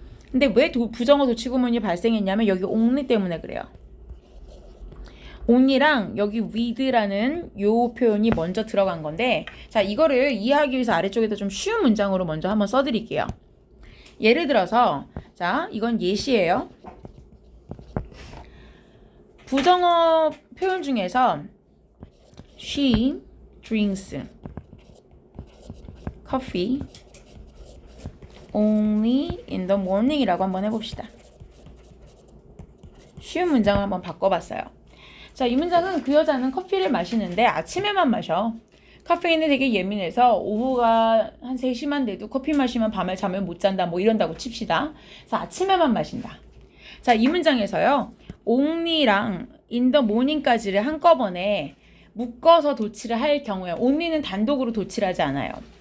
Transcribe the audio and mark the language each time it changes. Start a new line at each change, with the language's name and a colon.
Korean: 근데 왜 부정어 도치 구문이 발생했냐면 여기 only 때문에 그래요. only랑 여기 with라는 요 표현이 먼저 들어간 건데 자 이거를 이해하기 위해서 아래쪽에다 좀 쉬운 문장으로 먼저 한번 써드릴게요. 예를 들어서 자 이건 예시예요.
English: 부정어 표현 중에서 she drinks coffee only in the morning 이라고 한번 해봅시다.
Korean: 쉬운 문장을 한번 바꿔봤어요. 자, 이 문장은 그 여자는 커피를 마시는데 아침에만 마셔. 카페인에 되게 예민해서 오후가 한 3시만 돼도 커피 마시면 밤에 잠을 못 잔다 뭐 이런다고 칩시다. 그래서 아침에만 마신다. 자, 이 문장에서요. only랑
English: in the morning
Korean: 까지를 한꺼번에 묶어서 도치를 할 경우에 only는 단독으로 도치를 하지 않아요.